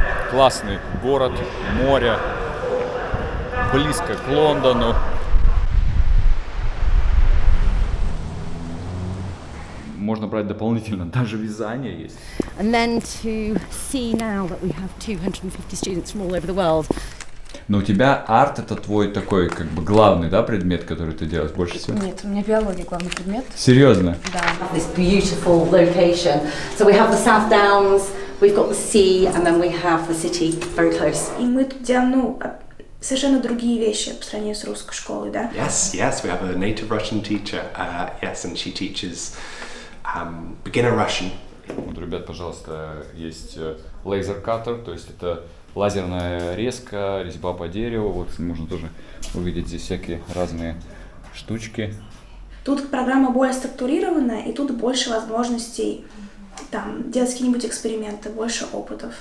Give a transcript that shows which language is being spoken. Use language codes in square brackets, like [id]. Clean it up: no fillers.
[ru] Классный город, море, близко к Лондону. Можно брать дополнительно, даже вязание есть. [en] And then to see now that we have 250 students from all over the world. [ru] Но у тебя арт — это твой такой, как бы, главный, да, предмет, который ты делаешь больше всего? Нет, у меня биология главный предмет. Серьезно? Да. [en] This beautiful location. So we have the South Downs, we've got the sea, and then we have the city very close. [ru] И мы тут делаем, совершенно другие вещи по сравнению с русской школой, да? [en] Yes, we have a native Russian teacher, yes, and she teaches beginner Russian. [ru] Вот, ребят, пожалуйста, есть лазер-каттер, то есть это лазерная резка, резьба по дереву. Вот можно тоже увидеть здесь всякие разные штучки. Тут программа более структурированная, и тут больше возможностей там делать какие-нибудь эксперименты, больше опытов.